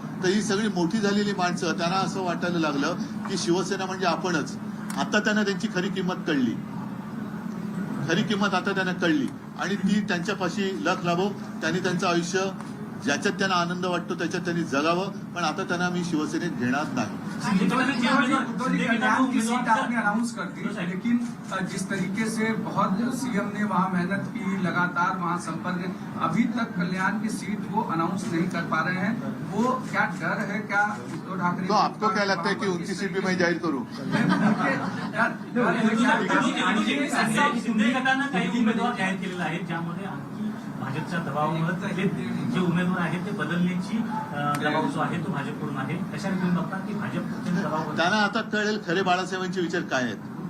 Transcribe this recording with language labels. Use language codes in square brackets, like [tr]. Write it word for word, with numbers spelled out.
[mr] तर ही सगळी मोठी झालेली माणसं त्यांना असं वाटायला लागलं की शिवसेना म्हणजे आपणच. आता त्यांना त्यांची खरी किंमत कळली, खरी किंमत आता त्यांना कळली आणि ती त्यांच्यापाशी लख लाभो. त्यांनी त्यांचं आयुष्य ज्याच्यात त्यांना आनंद वाटतो त्याच्यात त्यांनी जगावं, पण आता त्यांना मी शिवसेनेत घेणार नाही. [hi] उद्धव जी कल्याण की सीट आपने अनाउंस कर दी, लेकिन अ, जिस तरीके से बहुत सीएम ने वहाँ मेहनत की, लगातार वहाँ संपर्क, अभी तक कल्याण की सीट वो अनाउंस नहीं कर पा रहे हैं. वो क्या डर है क्या उद्धव ठाकरे तो आपको क्या लगता है की उनकी सीट भी मैं [mr] जाहीर करू? शिंदे गटानं काही उमेदवार जाहीर केलेला आहे, ज्यामध्ये आणखी भाजपच्या दबावामुळे ते जे उमेदवार आहेत ते बदलण्याची अं, दबाव जो आहे तो भाजपकडून आहे. अशा रीतीने बघतात की भाजप अत्यंत दबाव त्यांना आता कळेल खरे बाळासाहेबांचे विचार काय आहेत.